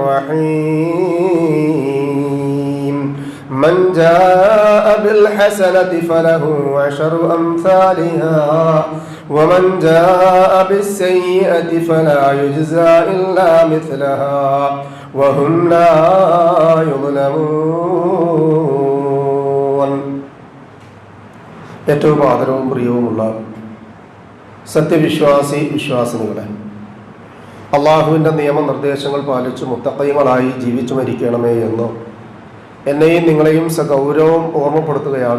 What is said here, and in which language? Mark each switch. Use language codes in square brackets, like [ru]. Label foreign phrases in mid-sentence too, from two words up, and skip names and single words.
[ar] الرحيم من جاء بالحسنة فله عشر أمثالها ومن جاء بالسيئة فلا يجزى إلا مثلها وهم لا يظلمون. [ml] ഏറ്റവും ആദരവും പ്രിയവുമുള്ള വിശ്വാസിനികളെ, അള്ളാഹുവിൻ്റെ നിയമനിർദ്ദേശങ്ങൾ പാലിച്ചു മുത്തഖീങ്ങളായി ജീവിച്ചു മരിക്കണമേ എന്ന് എന്നെയും നിങ്ങളെയും സഗൗരവം ഓർമ്മപ്പെടുത്തുകയാണ്.